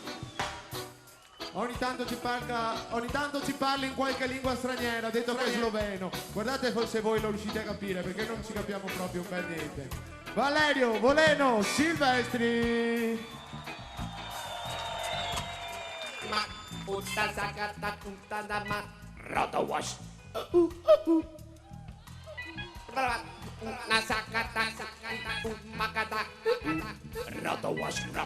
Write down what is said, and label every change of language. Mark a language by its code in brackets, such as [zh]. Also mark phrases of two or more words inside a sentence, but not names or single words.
[it] Ogni tanto ci parla in qualche lingua straniera, detto che è sloveno. Guardate se voi lo riuscite a capire, perché non ci capiamo proprio un bel niente. Valerio Voleno Silvestri. Ma utta sakata kuntanda ma roto wash. Na sakata makata roto wash.